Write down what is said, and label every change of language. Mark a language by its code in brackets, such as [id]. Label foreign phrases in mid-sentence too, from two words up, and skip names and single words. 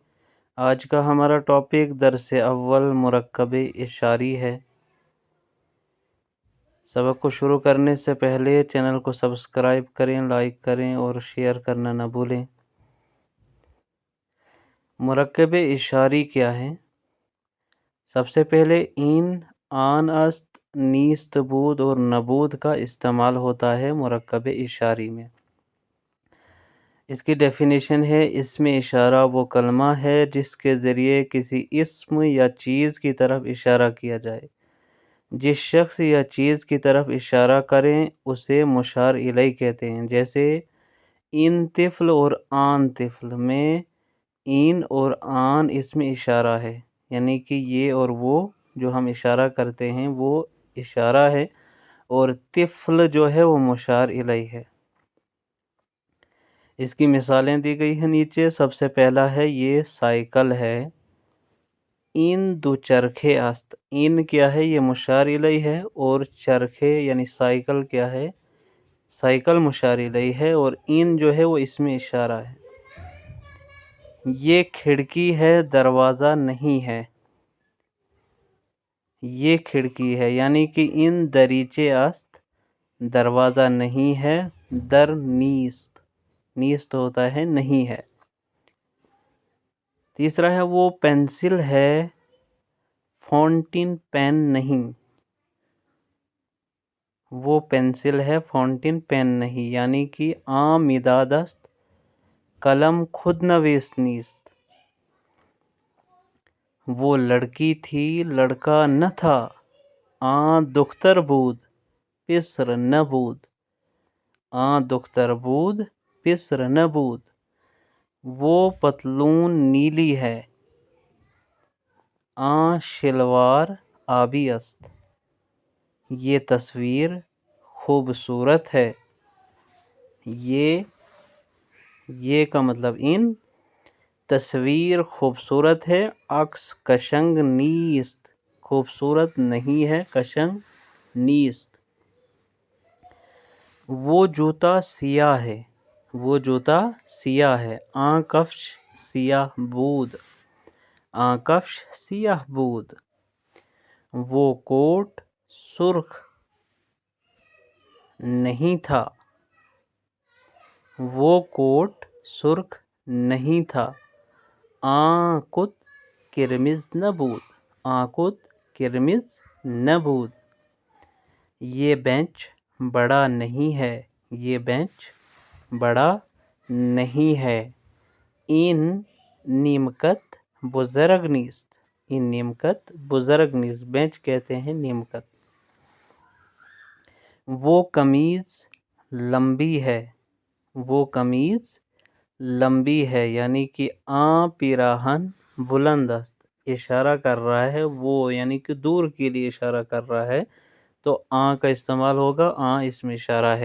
[ur] آج کا ہمارا ٹاپک درس اول مرکب اشاری ہے۔ سبق کو شروع کرنے سے پہلے چینل کو سبسکرائب کریں، لائک کریں اور شیئر کرنا نہ بھولیں۔ مرکب اشاری کیا ہے؟ سب سے پہلے این، آن، است، نیست، بود اور نبود کا استعمال ہوتا ہے مرکب اشاری میں۔ اس کی ڈیفینیشن ہے، اسم اشارہ وہ کلمہ ہے جس کے ذریعے کسی اسم یا چیز کی طرف اشارہ کیا جائے۔ جس شخص یا چیز کی طرف اشارہ کریں اسے مشار الیہ کہتے ہیں۔ جیسے [fa] ان طفل [ur] اور [fa] آن طفل [ur] میں این اور آن اسم اشارہ ہے، یعنی کہ یہ اور وہ جو ہم اشارہ کرتے ہیں وہ اشارہ ہے، اور طفل جو ہے وہ مشار الیہ ہے۔ اس کی مثالیں دی گئی ہیں نیچے۔ سب سے پہلا ہے یہ سائیکل ہے۔ [fa] این دو چرخے است۔ [ur] این کیا ہے؟ یہ مشار الیہ ہے، اور چرخے یعنی سائیکل کیا ہے؟ سائیکل مشار الیہ ہے، اور این جو ہے وہ اسم اشارہ ہے۔ یہ کھڑکی ہے، دروازہ نہیں ہے۔ یہ کھڑکی ہے، یعنی کہ [fa] ان دریچے است، [ur] دروازہ نہیں ہے، [fa] در نیست، نیست [ur] ہوتا ہے نہیں ہے۔ تیسرا ہے وہ پینسل ہے، فاؤنٹین پین نہیں۔ وہ پینسل ہے، فاؤنٹین پین نہیں، یعنی کہ [fa] مداد است، قلم خود نویس نیست۔ [ur] وہ لڑکی تھی، لڑکا نہ تھا، [fa] دختر بود، پسر نہ بود۔ دختر بود، پسر نہ بود۔ [ur] وہ پتلون نیلی ہے، [fa] شلوار آبی است۔ [ur] یہ تصویر خوبصورت ہے۔ یہ کا مطلب [fa] ان تصویر [ur] خوبصورت ہے، [fa] عکس کشنگ نیست، [ur] خوبصورت نہیں ہے، [fa] کشنگ نیست۔ [ur] وہ جوتا سیاہ ہے۔ وہ جوتا سیاہ ہے، [fa] کفش سیاہ بود، کفش سیاہ بود۔ [ur] وہ کوٹ سرخ نہیں تھا۔ وہ کوٹ سرخ نہیں تھا، [fa] کت کرمز نہ بود، کت کرمز نہ بود۔ [ur] یہ بینچ بڑا نہیں ہے۔ یہ بینچ بڑا نہیں ہے۔ [fa] این نیمکت بزرگ نیست۔ این نیمکت بزرگ نیست، [ur] بینچ کہتے ہیں نیمکت۔ وہ قمیض لمبی ہے۔ وہ قمیض لمبی ہے، یعنی کہ [fa] پیراہن بلند است، [ur] اشارہ کر رہا ہے وہ، یعنی کہ دور کے لیے اشارہ کر رہا ہے، تو کا استعمال ہوگا، اس میں اشارہ ہے۔